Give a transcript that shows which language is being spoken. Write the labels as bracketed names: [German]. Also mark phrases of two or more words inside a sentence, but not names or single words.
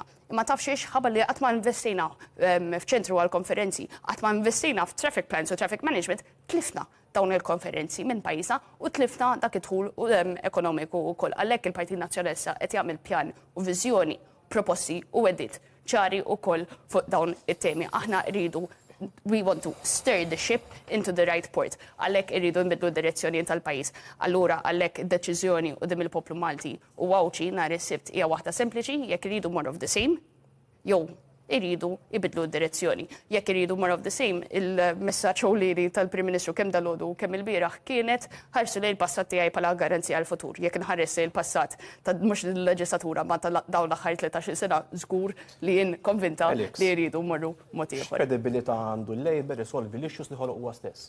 [Maltese] Imma taf xiex ħabba li qatt ma investejna f'ċentru għall-konferenzi, qatt ma investejna f' [English] traffic plans [Maltese] u [English] traffic management, [Maltese] tlifna dawn il-konferenzi minn pajjiżna u tlifna dak id-dħul ekonomiku wkoll. Għalhekk il-Partit Nazzjonalista qed jagħmel pjan u viżjoni, proposti u weddit ċari wkoll fuq dawn it-temi. Aħna rridu [English] we want to stir the ship into the right port. [Maltese] Għalhekk irridu nbidlu d-direzzjoni tal-pajjiż. Allura għalhekk id-deċiżjoni quddiem il-poplu Malti u għawċi nhar is-Sibt hija waħda sempliċi, jekk iridu [English] more of the same, [Maltese] jew iridu ibidlu d-direzzjoni. Jekk iridu [English] more of the same, [Maltese] il-messaġġ ewlieni tal-Prim Ministru kemm dalgħodu kemm il-bieraħ kienet ħarsu lejn il-passat tiegħi bħala garanzija għall futur. Jekk inħares il-passat ta' mhux il-leġislatura ma ta' dawn l-aħħar 13 sena żgur li jien konvinta li jridu mmorru mod ieħor. Kredibilità għandu l-Labor isolvi l-issues li ħoloq huwa stess.